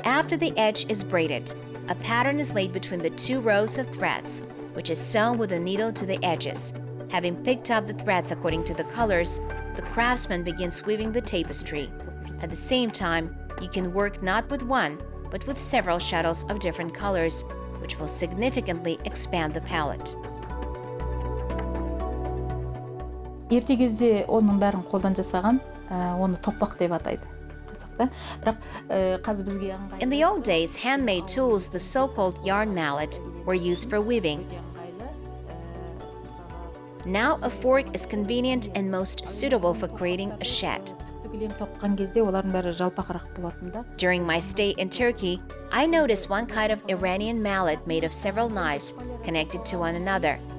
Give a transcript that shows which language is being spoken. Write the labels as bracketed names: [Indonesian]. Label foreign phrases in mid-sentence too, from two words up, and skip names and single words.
[English] After the edge is braided, a pattern is laid between the two rows of threads, which is sewn with a needle to the edges. Having picked up the threads according to the colors, the craftsman begins weaving the tapestry. At the same time, you can work not with one, but with several shuttles of different colors, which will significantly expand the palette. [Kazakh] Ерте кезде оның бәрін қолдан жасаған, оны тоқпақ деп атайды. [English] In the old days, handmade tools, the so-called yarn mallet, were used for weaving. Now a fork is convenient and most suitable for creating a shed. During my stay in Turkey, I noticed one kind of Iranian mallet made of several knives connected to one another.